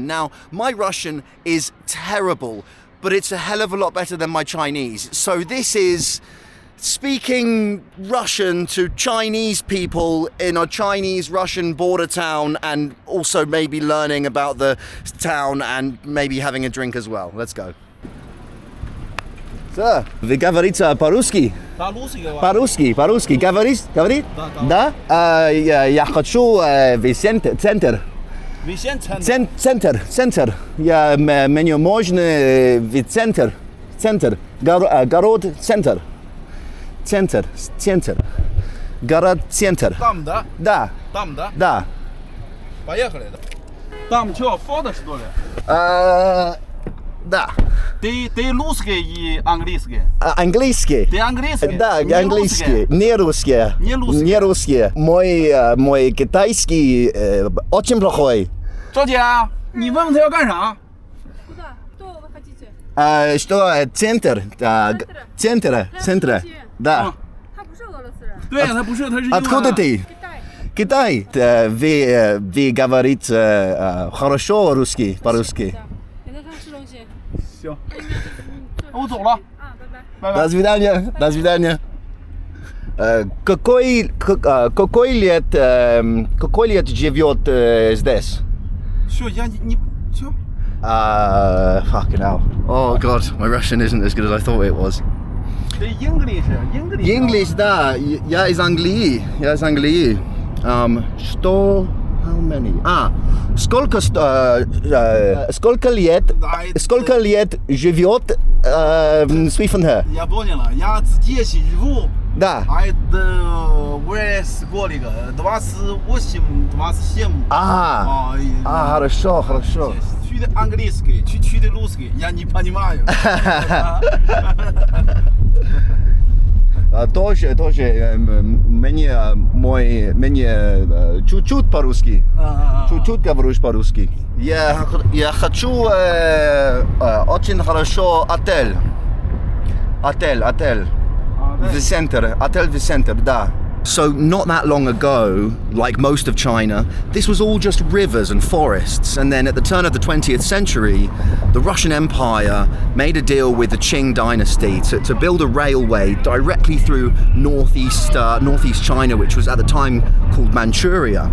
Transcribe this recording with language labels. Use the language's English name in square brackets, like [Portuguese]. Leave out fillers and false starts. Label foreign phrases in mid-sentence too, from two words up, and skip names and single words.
[English] Now, my Russian is terrible, but it's a hell of a lot better than my Chinese. So this is speaking Russian to Chinese people in a Chinese-Russian border town, and also maybe learning about the town and maybe having a drink as well. Let's go. Sir, [Russian] вы говорите по-русски? По-русски. Говорит? Да? Я хочу в центр. Центр. Мне можно в центр. Город центр. Центр. Город центр. Там, да? Да. Там, да? Да. Поехали. Там что, фото, что ли? Да. Ты русский и английский? Английский. Ты английский? Да, английский. Не русский. Не русский. Мой китайский очень плохой. [Chinese] 赵姐，你问问他要干啥？ [Russian] Куда? Что вы хотите? Что? Центр. Да. [Chinese] 他不是俄罗斯人。对，他不是，他是 [Russian] Откуда ты? Китай. Вы говорите хорошо русский, по-русски. [Chinese] 给他吃东西。行，我走了。啊，拜拜。拜拜。 [Russian] До свидания. Какой лет живет здесь? Все, я не... Все. [English] Fucking hell. Oh god, my Russian isn't as good as I thought it was. [Russian] Ты English. English, да, я из Англии. Что? [English] How many? [Russian] Сколько лет живет Suifenhe? Я понял. Я здесь живу. Да. Вырос сколько? 27. Хорошо. Чуть английский, чуть русский. Я не понимаю. Тоже мне чуть-чуть по-русски. Чуть-чуть говорю по-русски. Я хочу очень хорошо отель. Отель. [English] The center, да. So not that long ago, like most of China, this was all just rivers and forests. And then at the turn of the 20th century, the Russian Empire made a deal with the Qing dynasty to build a railway directly through northeast China, which was at the time called Manchuria.